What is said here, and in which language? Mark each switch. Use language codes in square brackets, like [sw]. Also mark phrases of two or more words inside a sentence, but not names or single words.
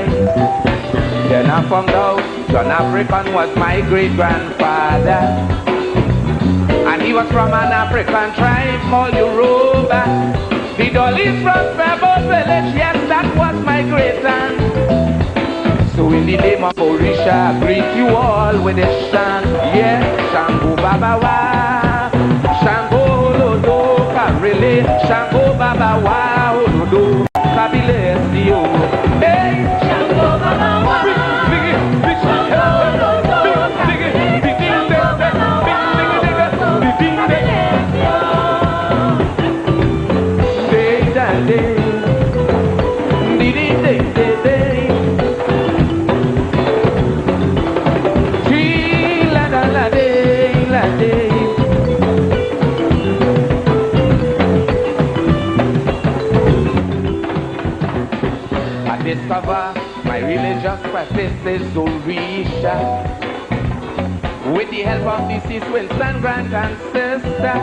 [en] Then I found out John African was my great-grandfather, and he was from an African tribe called Yoruba. The Dolly's from Fairboat Village, yes, that was my great-aunt. So in the name of Orisha, I greet you all with a chant. Yeah, [yo] Shango Baba Wa, Shango Olodo Karele, Shango Baba Wa Olodo Kabile Sio. [en] Hey, [yo] Shango Baba Wa, Shango Olodo Karele, Shango Baba Wa Olodo Kabile Sio. day, day, day, day, day, day, day. La la la day, la day. [en] I discover my religious practice is Orisha, with the help of deceased Wilson, grand and sister.